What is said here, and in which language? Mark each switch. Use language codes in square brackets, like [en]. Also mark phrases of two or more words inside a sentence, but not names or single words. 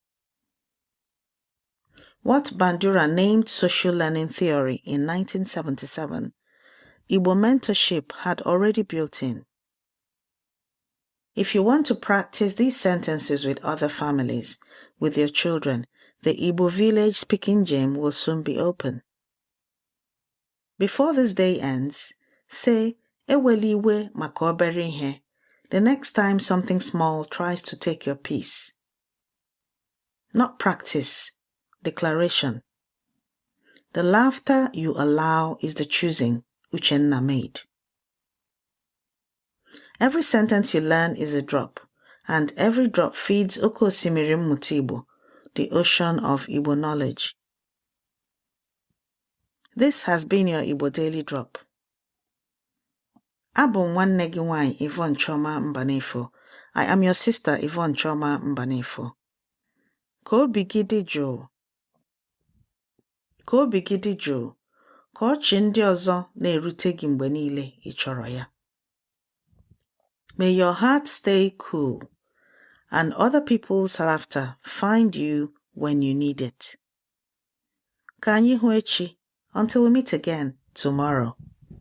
[en] What Bandura named social learning theory in 1977, Igbo mentorship had already built in. If you want to practice these sentences with other families, with your children, the Igbo village speaking gym will soon be open. Before this day ends, say, [ig] Eweliwe maka obere ihe, [en] the next time something small tries to take your peace. Not practice, declaration. The laughter you allow is the choosing Uchenna made. Every sentence you learn is a drop, and every drop feeds [ig] Oke Osimiri Mmụta Igbo, [en] the ocean of Igbo knowledge. This has been your Igbo Daily Drop. [ig] Abụ nwanne gị nwanyị Yvonne Choma Mbanefo. [en] I am your sister Yvonne Choma Mbanefo. [ig] Ka obi gị dị jụụ. Ka obi gị dị jụụ, ka ọchị ndị ọzọ na-erute gị mgbe niile ị chọrọ ya. [en] May your heart stay cool, and other people's laughter find you when you need it. [ig] Ka anyị hụ echi, [en] until we meet again tomorrow.